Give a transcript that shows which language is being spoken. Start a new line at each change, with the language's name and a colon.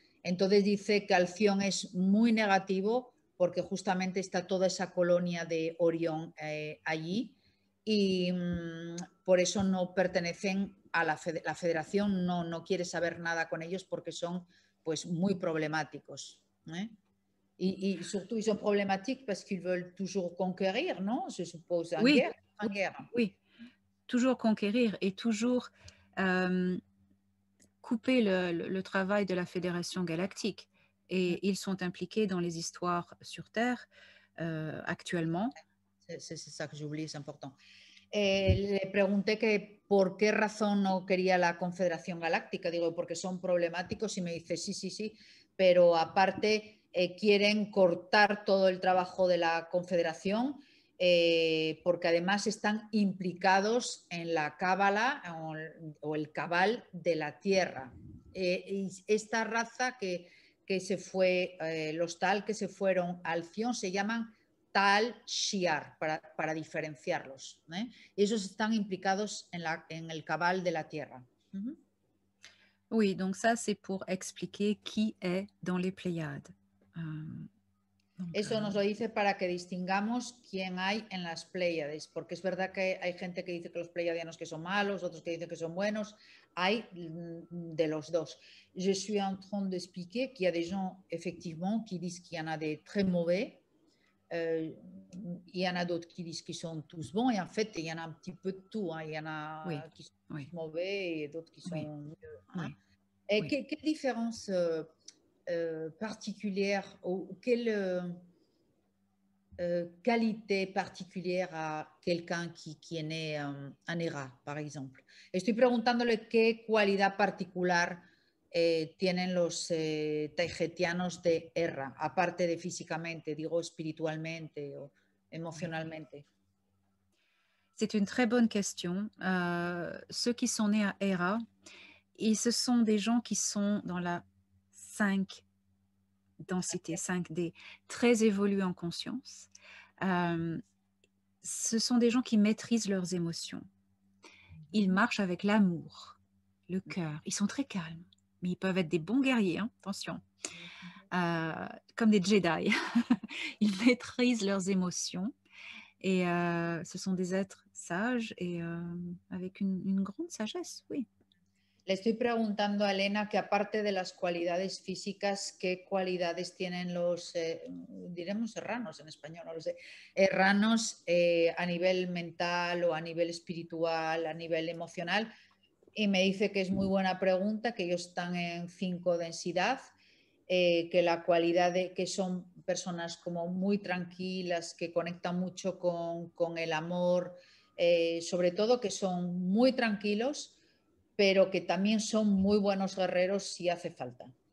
Spanish: Entonces dice que Alcyone es muy negativo porque justamente está toda esa colonia de Orión allí y por eso no pertenecen a la federación, no quiere saber nada con ellos porque son pues muy problemáticos.
French: Y surtout, ils sont problématiques parce qu'ils veulent toujours conquérir, non? Je suppose, en guerre. Oui, toujours conquérir et toujours couper le travail de la Fédération Galactique. Et ils sont impliqués dans les histoires sur Terre actuellement. C'est ça que j'ai oublié, c'est important.
Spanish: Le pregunté que por qué razón no quería la Confederación Galáctica. Digo, porque son problemáticos y me dice, sí, pero aparte quieren cortar todo el trabajo de la Confederación porque además están implicados en la cábala o el cabal de la Tierra. Y esta raza que se fue, los Tal que se fueron a Alcyone se llaman Tal Shiar, para diferenciarlos. Ellos están implicados en el cabal de la Tierra.
French: Oui, donc ça c'est pour expliquer qui est dans les Pléiades.
Spanish: Eso nos lo dice para que distingamos quién hay en las Pléiades, porque es verdad que hay gente que dice que los pleiadianos que son malos, otros que dicen que son buenos, hay de los dos.
French: Je suis en train d'expliquer qu'il y a des gens effectivement qui disent qu'il y en a des très mauvais, il y en a d'autres qui disent qu'ils sont tous bons, et en fait il y en a un petit peu de tout, il y en a qui sont mauvais et d'autres qui sont mieux. Quelle différence particulière ou quelle qualité particulière a quelqu'un qui est né en Hera, par exemple?
Spanish: Estoy preguntándole qué cualidad particular tienen los taygetianos de Hera, aparte de físicamente, digo espiritualmente o
French: émotionnellement. C'est une très bonne question. Ceux qui sont nés à Hera, et ce sont des gens qui sont dans la 5 densité 5D, très évolués en conscience. Ce sont des gens qui maîtrisent leurs émotions. Ils marchent avec l'amour, le cœur. Ils sont très calmes, mais ils peuvent être des bons guerriers, hein, attention. Comme des Jedi. Ils maîtrisent leurs émotions et ce sont des êtres sages et avec une grande sagesse, oui.
Spanish: Le estoy preguntando a Elena que aparte de las cualidades físicas, ¿qué cualidades tienen los, diremos serranos en español, no lo sé, erranos a nivel mental o a nivel espiritual, a nivel emocional? Y me dice que es muy buena pregunta, que ellos están en 5 densidad, que la cualidad de que son personas como muy tranquilas, que conectan mucho con el amor, sobre todo que son muy tranquilos, pero que también son muy buenos guerreros si hace falta.